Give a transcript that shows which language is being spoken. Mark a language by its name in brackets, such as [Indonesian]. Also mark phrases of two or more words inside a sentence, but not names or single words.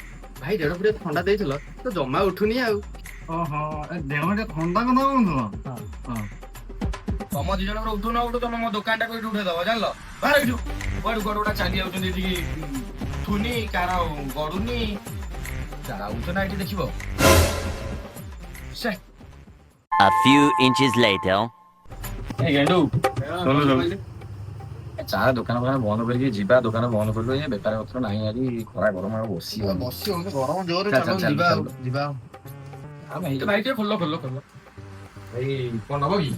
[Odia] ଭାଇ ଦେଢ ପୁରା ଥଣ୍ଡା ଦେଇଥିଲ ତ ଜମା ଉଠୁନି ଆଉ। ଓହୋ, ଦେହ ଟିକେ ଥଣ୍ଡା କଥା କହୁଥିଲ? ତମ 2 ଜଣଙ୍କର ଉଠୁ ନ ଉଠୁ ତମେ ମୋ ଦୋକାନଟାକୁ ଏଇଠି ଉଠେଇଦବ, ଜାଣିଲ? ବାହାର ଏଇଠୁ। କୁଆଡୁ କୁଆଡୁ ଗୋଟା ଚାଲି ଯାଉଛନ୍ତି ଏଠିକି, ଉଠୁନି କାର ଗଡୁନି। ଯାଉଛ ନା ଏଠି ଦେଖିବ। [English] A few inches later. [Odia] ଏ ଗେଣ୍ଡୁ ଶୁଣୁ ଶୁଣୁ, ଚା ଦୋକାନ ବନ୍ଦ କରିକି ଯିବା। ଦୋକାନ ବନ୍ଦ କରିବ, ଏ ବେପାର ପତ୍ର ନାହିଁ, ଆଜି ଖରା ଗରମ ଆଉ ବସି ହଉନି। ବସି ହଉନି, ଗରମ ଜୋରରେ। ଚାଲ, ଚାଲ ଚାଲ, ଯିବା ଆଉ, ଚାଲ। ଯିବା ଆଉ। ଆମେ ଏଇ ଭାଇ ଟିକେ ଖୋଲ ଖୋଲ ଖୋଲ। ଭାଇ କଣ ନବ କି?